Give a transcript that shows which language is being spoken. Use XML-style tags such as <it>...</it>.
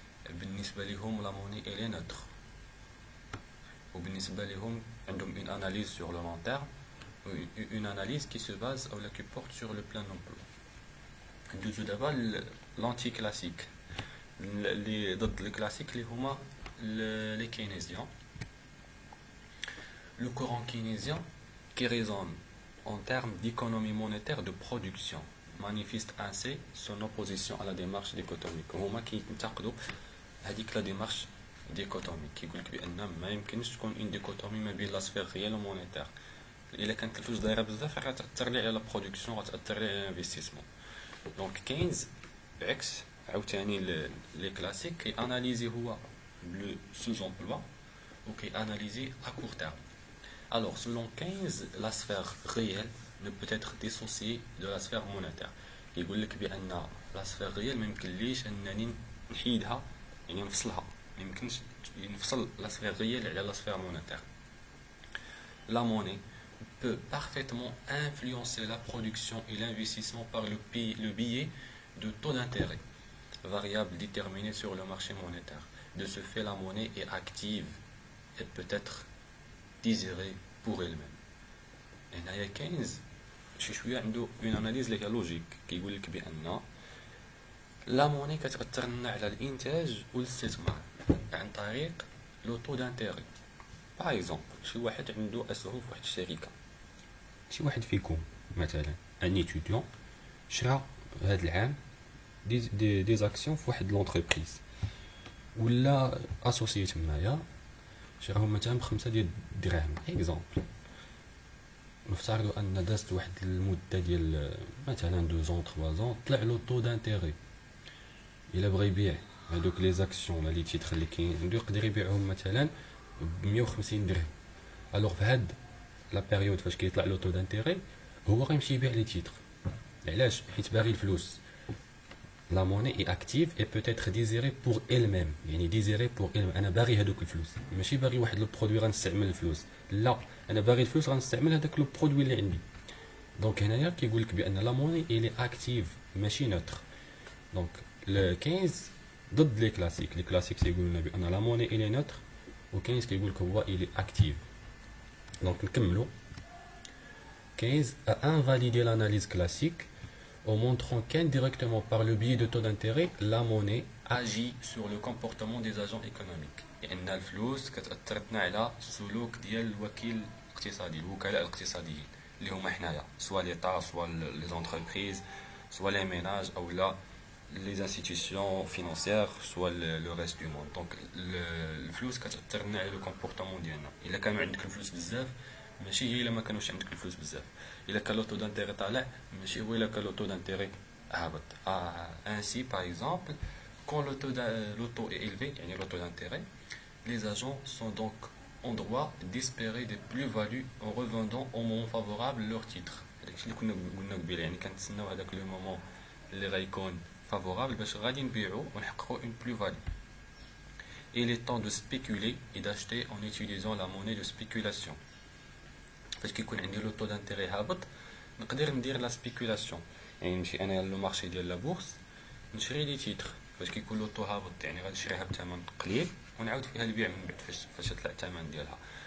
<ar>بالنسبه لهم لا موني اي نوتر، وبالنسبه لهم عندهم اون اناليز سور لو لون تيرم، اون اناليز كي سو باز او لا كي بورت سور لو بلان امبلوا. ندوزو دابا لانتي كلاسيك اللي ضد الكلاسيك اللي هما لي كينيزيان.</ar> <fr>Le courant keynésien, qui raisonne en termes d'économie monétaire de production, manifeste ainsi son opposition à la démarche dichotomique.</fr> <ar>هما كينتقدوا هذيك لا ديمارش ديكوتوميك، كيقول لك بان ما يمكنش تكون اون ديكوتومي ما بين لا سفير ريال ومونيتير. الا كانت الفلوس دايره بزاف غتاثر لي على لا برودكسيون، غتاثر لي على الانفستيسمون. دونك كينز بعكس عاوتاني لي كلاسيك كي اناليزي هو بلو سوز امبلوا وكي اناليزي ا كور تيرم.</ar> <fr>Alors, selon Keynes, la sphère réelle ne peut être dissociée de la sphère monétaire.</fr> <ar>يقول لك بأن</ar> <fr>la sphère réelle</fr> <ar>ما يمكنليش أنني نحيدها، يعني نفصلها، ما يمكنش نفصل</ar> <fr>la sphère réelle على la sphère monétaire. La monnaie peut parfaitement influencer la production et l'investissement par le biais de taux d'intérêt, variable déterminée sur le marché monétaire. De ce fait, la monnaie est active et peut être désirée pour elle-même.</fr> <ar>هنايا كاينز شي شويه عنده اون اناليز اللي هي لوجيك، كيقول لك بان لا موني كتاثر لنا على الانتاج والاستثمار عن طريق لو طو دانتيري. باغ اكزومبل شي واحد عنده اسهم في واحد الشركه، شي واحد فيكم مثلا ان ايتوديون شرا هذا العام دي زاكسيون في واحد لونتربريز، ولا اسوسيي تمايا شراهم مثلا ب5 ديال الدراهم اكزومبل. نفترضوا ان دازت واحد المده ديال مثلا 2 زون 3 زون، طلع له طو دانتيري. الا بغى يبيع هذوك لي زاكسيون ولا لي تيتر اللي كاين عنده يقدر يبيعهم مثلا ب 150 درهم. الوغ في هاد لا بيريود فاش كيطلع له طو دانتيري هو غيمشي يبيع لي تيتر. علاش؟ حيت باغي الفلوس.</ar> <fr>La monnaie est active et peut être désirée pour elle-même. يعني désirée pour elle-même.</fr> <ar>أنا باغي هذوك الفلوس، ماشي باغي واحد لو برودوي غنستعمل الفلوس، لا أنا باغي الفلوس غنستعمل هذاك لو برودوي اللي عندي. دونك هنايا كيقول لك بأن لا موني إلي أكتيف ماشي نوتر. دونك ل 15 ضد لي كلاسيك. لي كلاسيك تيقولوا لنا بأن لا موني إلي نوتر، و 15 كيقول لك هو إلي أكتيف. دونك نكملوا.</ar> <fr>15 a invalidé l'analyse classique en montrant qu'indirectement par le biais de taux d'intérêt, la monnaie agit sur le comportement des agents économiques.</fr> <ar>لأن الفلوس كتأثرتنا على السلوك ديال الوكيل الاقتصادي، الوكلاء الاقتصاديين اللي هما حنايا، سوا ليطا سوا لي زونتربريز سوا لي ميناج او لا لي انستيتيوشن فينانسيير سوا لو ريست دو موند. دونك الفلوس كتأثر لنا على لو كومبورتمون ديالنا. الا كانوا عندك الفلوس بزاف ماشي هي الا ما كانوش عندك الفلوس بزاف. الا كان لو طو دانتيري طالع ماشي هو الا كان لو طو دانتيري هابط.</ar> <fr>ainsi par exemple quand le taux est élevé يعني le taux d'intérêt, les agents sont donc en droit d'espérer des plus-values en revendant au moment favorable leurs titres.</fr> <ar>داكشي اللي كنا قلنا قبيله، يعني كنتسناو هذاك لو مومون اللي غيكون فافورابل باش غادي نبيعو ونحققوا une plus-value.</ar> <fr>Il est temps de spéculer et d'acheter en utilisant la monnaie de spéculation.</fr> <ar>فاش كيكون عندي لو طو دانتيري هابط نقدر ندير لا سبيكولاسيون، يعني نمشي انا لو مارشي ديال لا بورس نشري لي تيتر. فاش كيكون لو طو هابط يعني غنشريها بثمن قليل ونعاود فيها البيع من بعد فاش تطلع الثمن ديالها.</ar>